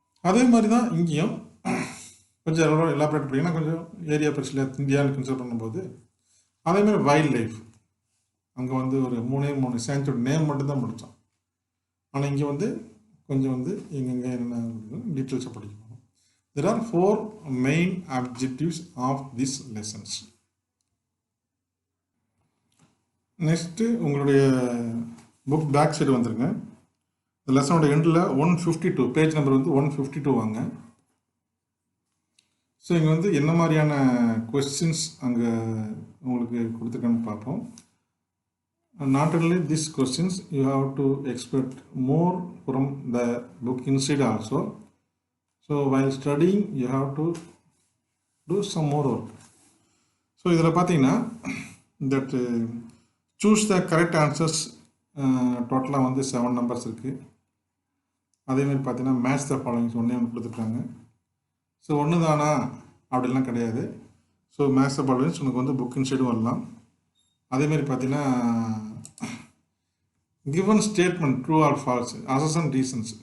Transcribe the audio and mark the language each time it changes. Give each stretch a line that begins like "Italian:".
Tamil: அதே மாதிரி தான் இங்கேயும் கொஞ்சம் எலாபரேட் பண்ணிங்கன்னா கொஞ்சம் ஏரியா பிரச்சனை இந்தியாவில் கன்சிடர் பண்ணும்போது. அதேமாதிரி வைல்ட் லைஃப், அங்கே வந்து ஒரு 3 சயின்ஸோட நேம் மட்டும்தான் படித்தோம். ஆனால் இங்கே வந்து கொஞ்சம் வந்து எங்கெங்கே என்னென்ன டீட்டெயில்ஸை படிக்கணும்.
English: There are 4 main objectives of these lessons.
Tamil: Next உங்களுடைய புக் பேக் சைடு வந்துருங்க. இந்த லெசனோட எண்டில் 152 பேஜ் நம்பர் வந்து 152 வாங்க. ஸோ இங்கே வந்து என்ன மாதிரியான கொஸ்டின்ஸ் அங்கே உங்களுக்கு கொடுத்துருக்கேன்னு பார்ப்போம்.
English: Not only these questions, you have to expect more from the book inside also. So while studying you have to do some more work.
Tamil: So இதில் பார்த்தீங்கன்னா
English: that choose the correct answers
Tamil: டோட்டலாக வந்து 7 numbers இருக்குது. அதேமாதிரி பார்த்தீங்கன்னா match the followings ஒன்றே ஒன்று கொடுத்துருக்காங்க. ஸோ ஒன்று தானா அப்படிலாம் கிடையாது. ஸோ மேட்ச் த ஃபாலோயிங்ஸ் உனக்கு வந்து புக்கின் சைடும் வரலாம். அதேமாதிரி பார்த்தீங்கன்னா given statement true or false, assess and reasons.